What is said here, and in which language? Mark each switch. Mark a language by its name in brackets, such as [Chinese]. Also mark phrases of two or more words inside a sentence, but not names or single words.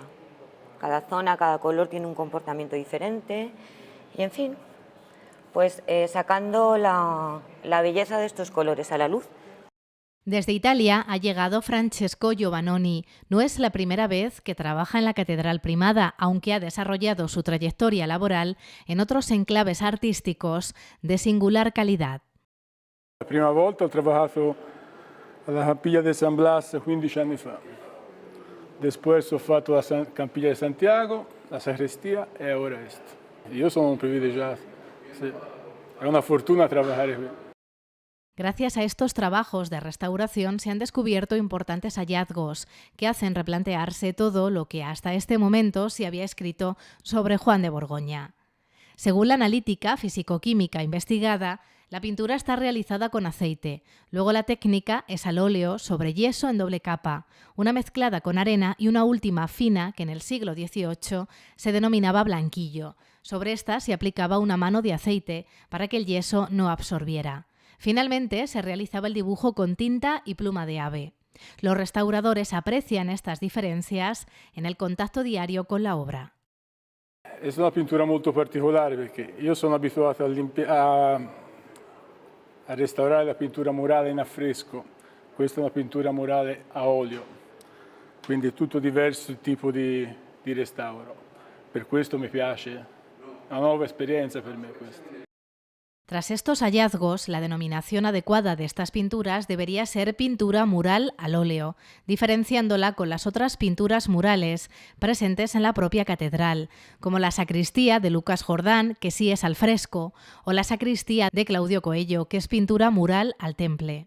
[Spanish] Cada zona, cada color tiene un comportamiento diferente y, en fin, pues sacando la belleza de estos colores a la luz. Desde Italia ha llegado Francesco Giovannoni. No es la primera vez que trabaja en la Catedral Primada, aunque ha desarrollado su trayectoria laboral en otros enclaves artísticos de singular calidad. [Italian] La prima volta ho trabajato alla Capilla de San Blas 15 anni fa. Después ho fatto la Capilla de Santiago, la sacrestia e ora esto. Io sono un privilegiato. Sí. È una fortuna trabajare qui. [Spanish] Gracias a estos trabajos de restauración se han descubierto importantes hallazgos que hacen replantearse todo lo que hasta este momento se había escrito sobre Juan de Borgoña. Según la analítica físico-química investigada, la pintura está realizada con aceite. Luego la técnica es al óleo sobre yeso en doble capa, una mezclada con arena y una última fina que en el siglo XVIII se denominaba blanquillo. Sobre esta se aplicaba una mano de aceite para que el yeso no absorbiera. Finalmente, se realizaba el dibujo con tinta y pluma de ave. Los restauradores aprecian estas diferencias en el contacto diario con la obra. [Italian] È una pittura molto particolare perché io sono abituato a restaurare la pittura murale in affresco. Questa è una pittura murale a olio, quindi è tutto diverso il tipo di restauro. Per questo mi piace, è una nuova esperienza per me questa. [Spanish] Tras estos hallazgos, la denominación adecuada de estas pinturas debería ser pintura mural al óleo, diferenciándola con las otras pinturas murales presentes en la propia catedral, como la sacristía de Lucas Jordán, que sí es al fresco, o la sacristía de Claudio Coello, que es pintura mural al temple.